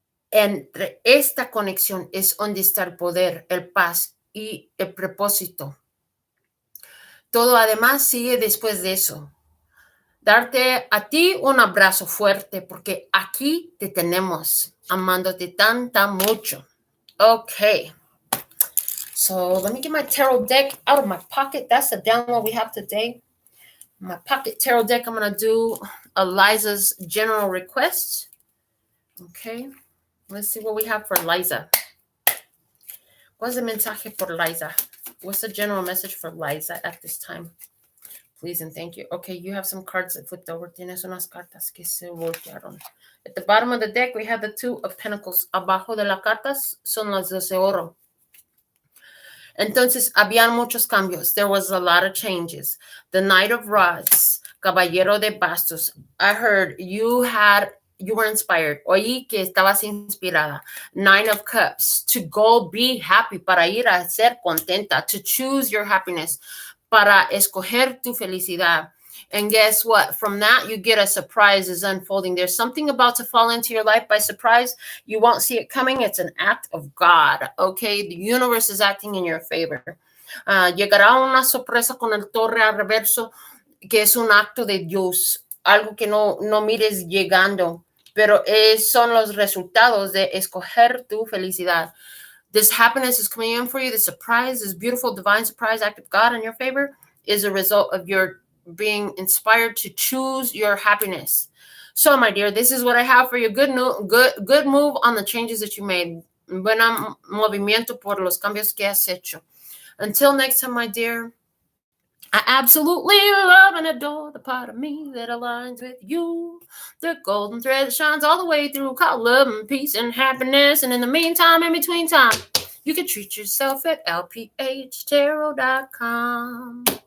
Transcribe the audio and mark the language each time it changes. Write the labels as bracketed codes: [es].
[es] Entre esta conexión es donde está el poder, el paz y el propósito. Todo además sigue después de eso. Darte a ti un abrazo fuerte porque aquí te tenemos, amándote tan mucho. [en] Okay. So let me get my tarot deck out of my pocket. That's the download we have today. My pocket tarot deck, I'm going to do Eliza's general request. Okay. Let's see what we have for Liza. What's the mensaje for Liza? What's the general message for Liza at this time? Please and thank you. Okay, you have some cards that flipped over. [es] Tienes unas cartas que se voltearon. [en] At the bottom of the deck, we have the Two of Pentacles. [es] Abajo de las cartas son las de oro. Entonces, habían muchos cambios. [en] There was a lot of changes. The Knight of Rods, [es] Caballero de Bastos. [en] I heard you were inspired. [es] Oí que estabas inspirada. [en] Nine of Cups, to go be happy, [es] para ir a ser contenta, [en] to choose your happiness, [es] para escoger tu felicidad. [en] And guess what? From that, you get a surprise is unfolding. There's something about to fall into your life by surprise. You won't see it coming. It's an act of God, okay? The universe is acting in your favor. [es] Llegará una sorpresa con el torre al reverso, que es un acto de Dios, algo que no mires llegando, pero son los resultados de escoger tu felicidad. [en] This happiness is coming in for you. This surprise, this beautiful divine surprise act of God in your favor is a result of your being inspired to choose your happiness. So, my dear, this is what I have for you. Good move on the changes that you made. [es] Buen movimiento por los cambios que has hecho. [en] Until next time, my dear, I absolutely love and adore the part of me that aligns with you. The golden thread that shines all the way through, called love and peace and happiness. And in the meantime, in between time, you can treat yourself at LPHtarot.com.